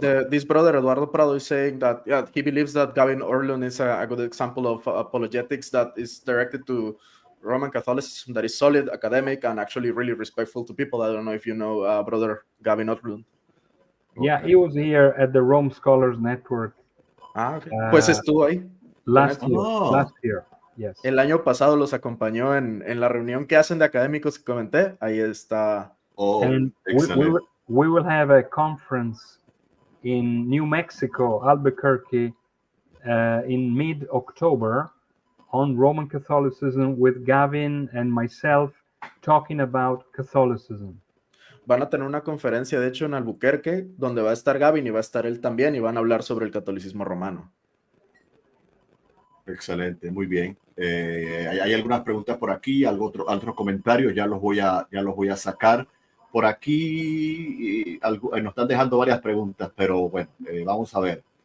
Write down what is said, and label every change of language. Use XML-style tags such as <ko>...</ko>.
<en>This brother Eduardo Prado is saying that he believes that Gavin Orlund is a good example of apologetics that is directed to Roman Catholicism, that is solid, academic, and actually really respectful to people. I don't know if you know brother Gavin Orlund. Yeah, he was here at the Rome Scholars Network.</en> <es>Okay. Pues estuvo ahí.</es> <en>Last year. Yes.</en> <es>El año pasado los acompañó en la reunión que hacen de académicos que comenté. Ahí está.</es> <en>And we will have a conference in New Mexico, Albuquerque, in mid-October on Roman Catholicism with Gavin and myself talking about Catholicism.</en> <es>Van a tener una conferencia, de hecho, en Albuquerque, donde va a estar Gavin y va a estar él también, y van a hablar sobre el catolicismo romano. Excelente, muy bien. Hay algunas preguntas por aquí, otros comentarios, ya los voy a sacar. Por aquí nos están dejando varias preguntas, pero bueno, vamos a ver.</es>